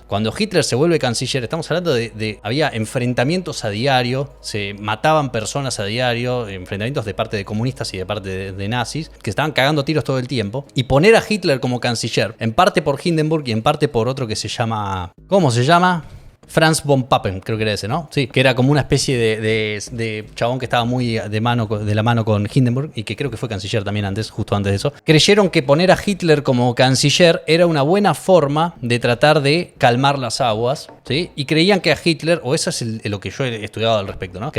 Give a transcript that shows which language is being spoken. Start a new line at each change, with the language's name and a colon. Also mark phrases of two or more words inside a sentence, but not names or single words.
Spanish: Cuando Hitler se vuelve canciller, estamos hablando de había enfrentamientos a diario, se mataban personas a diario, enfrentamientos de parte de comunistas y de parte de nazis, que estaban cagando tiros todo el tiempo, y poner a Hitler como canciller, en parte por Hindenburg y en parte por otro que se llama... ¿Cómo se llama? Franz von Papen, creo que era ese, ¿no? Sí, que era como una especie de chabón que estaba muy de la mano con Hindenburg y que creo que fue canciller también justo antes de eso. Creyeron que poner a Hitler como canciller era una buena forma de tratar de calmar las aguas, ¿sí? Y creían que a Hitler, o eso es lo que yo he estudiado al respecto, ¿no?